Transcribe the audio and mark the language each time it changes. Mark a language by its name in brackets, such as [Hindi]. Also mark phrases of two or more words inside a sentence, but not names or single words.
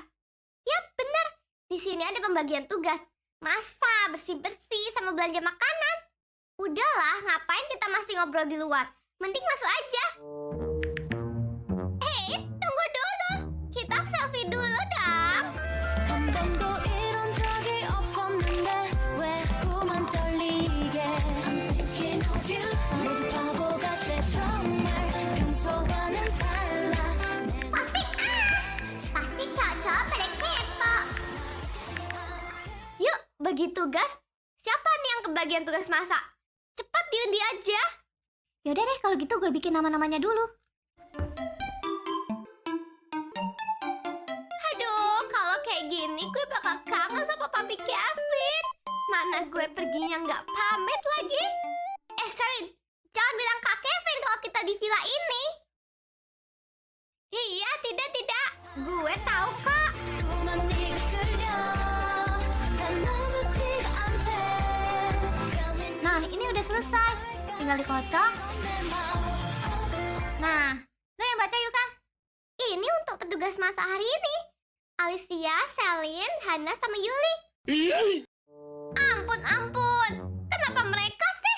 [Indonesian] Yap, bener. Di sini ada pembagian tugas. Masak, bersih-bersih, sama belanja makanan. Udahlah, ngapain kita masih ngobrol di luar? Mending masuk aja. Tunggu dulu. Kita selfie dulu dong. [Korean] 한 번도 이런 적이 없었는데 왜 꿈만 떨리게 [English] I'm thinking of you [Korean] 모두 바보 같아 정말 평소와는 달라 [Indonesian] Pasti cocok pada kepo. Yuk, bagi tugas. Siapa nih yang kebagian tugas masak? Cepat diundi aja. Yaudah deh, kalau gitu gue bikin nama-namanya dulu. Aduh, kalau kayak gini gue bakal kangen sama papi Kevin. Mana gue perginya nggak pamit lagi. Selin, jangan bilang Kak Kevin kalau kita di villa ini. Iya, tidak. Gue tahu kok. [Korean] 꿈만 네가 들려 다 너무 티가 안돼 [English] Tell me [Indonesian] Nah, ini udah selesai. Tinggal dikocok. Nah, lo yang baca yuk, Kang. Ini untuk petugas masak hari ini. Alicia, Selin, Hana, sama Yuli. Ampun. Kenapa mereka sih?